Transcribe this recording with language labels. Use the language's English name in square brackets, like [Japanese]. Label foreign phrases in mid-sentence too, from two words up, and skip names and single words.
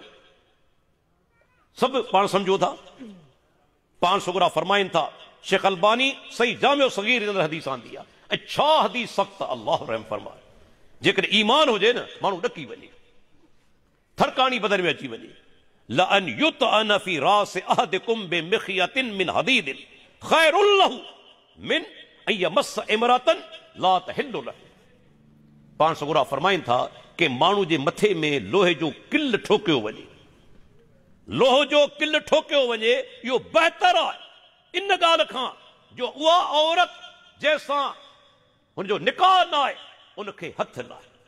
[Sindhi] सभु पाण सम्झो था। पाण सुगरा फरमाइनि था, शेख अलबानी सही जामियो सगीर जे अंदरि हदीस आंदी आहे, ऐं छा हदीस सख़्त, अल्लाह रहम फरमाए। जेकॾहिं ईमान हुजे न, माण्हू ॾकी वञे, थरकाणी बदन में अची वञे। [Arabic] لأن يطعن في رأس أحدكم بمخيط من حديد خير له من أن يمس امرأة لا تحل له. [Sindhi] पाण सुगरा फरमाइनि था कि माण्हू जे मथे में लोहे जो किल ठोकियो वञे, लोह जो किल ठोकियो वञे, इहो बहितर आहे इन ॻाल्हि खां जो उहा औरत जंहिंसां हुनजो निकाह न आहे उनखे हथ लाहे।